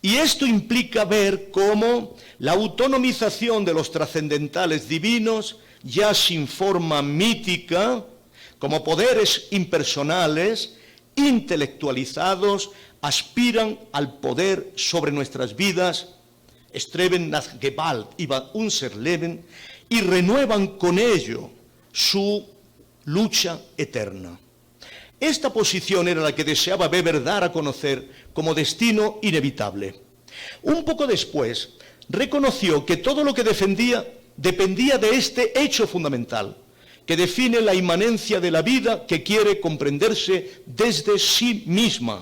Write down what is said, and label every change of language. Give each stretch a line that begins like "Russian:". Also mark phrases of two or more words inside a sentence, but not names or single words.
Spanish: Y esto implica ver cómo la autonomización de los trascendentales divinos, ya sin forma mítica, como poderes impersonales, intelectualizados, aspiran al poder sobre nuestras vidas,
German: streben nach Gewalt über unser Leben,
Spanish: y renuevan con ello su lucha eterna. Esta posición era la que deseaba Weber dar a conocer como destino inevitable. Un poco después, reconoció que todo lo que defendía dependía de este hecho fundamental, que define la inmanencia de la vida que quiere comprenderse desde sí misma.